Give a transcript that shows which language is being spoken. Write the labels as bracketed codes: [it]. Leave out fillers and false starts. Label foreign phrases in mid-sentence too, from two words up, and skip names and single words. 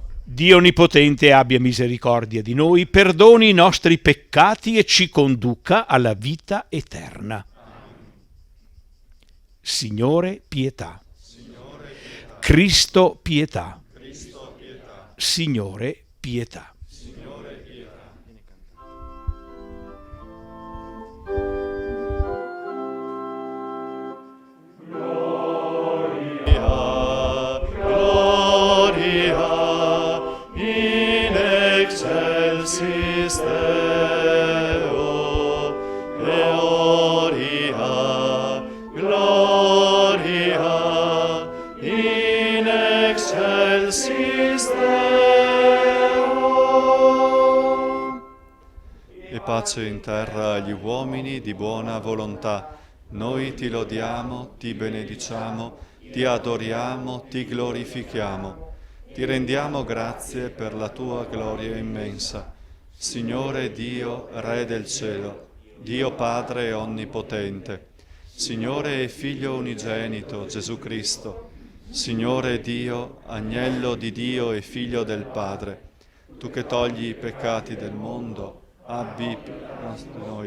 [it] Dio Onnipotente abbia misericordia di noi, perdoni i nostri peccati e ci conduca alla vita eterna. Signore, pietà. Cristo, pietà. Signore, pietà. [la] Gloria in excelsis Deo, gloria, gloria in excelsis Deo. [it] E pace in terra agli uomini di buona volontà. Noi ti lodiamo, ti benediciamo, ti adoriamo, ti glorifichiamo. Ti rendiamo grazie per la tua gloria immensa. Signore Dio, Re del cielo, Dio Padre onnipotente, Signore e Figlio unigenito, Gesù Cristo, Signore Dio, Agnello di Dio e Figlio del Padre, tu che togli i peccati del mondo, abbi pietà di noi.